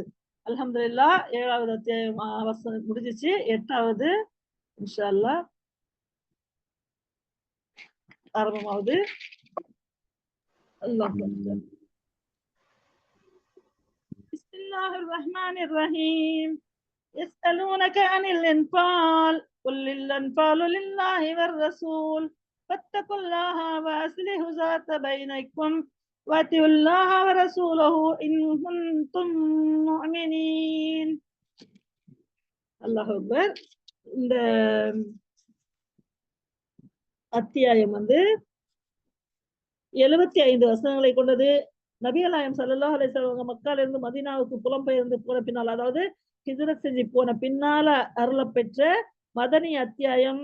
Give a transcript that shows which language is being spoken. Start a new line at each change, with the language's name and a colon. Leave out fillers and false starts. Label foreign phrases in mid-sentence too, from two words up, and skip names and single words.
Tamil: அல்ஹம்துலில்லாஹ். 7வது அத்தியாயம் முடிஞ்சிச்சு. 8வது
Arabic: إن شاء الله
Tamil: ஆரம்பமாவது.
Arabic: الله أكبر. بسم الله الرحمن الرحيم. يسألونك عن الأنفال قل الأنفال لله والرسول فاتقوا الله وأصلحوا ذات بينكم وأطيعوا الله ورسوله إن كنتم مؤمنين. الله أكبر.
Tamil: இந்த அத்தியாயம் வந்து 75 வசனங்களை கொண்டது. நபிகள் நாயகம்
Arabic: صلى الله عليه وسلم
Tamil: மக்கால இருந்து மதீனாவுக்கு புலம்பெயர்ந்து போன பின்னால், அதாவது ஹிஜ்ரத் செஞ்சு போன பின்னால அருளப் பெற்ற மதனி அத்தியாயம்.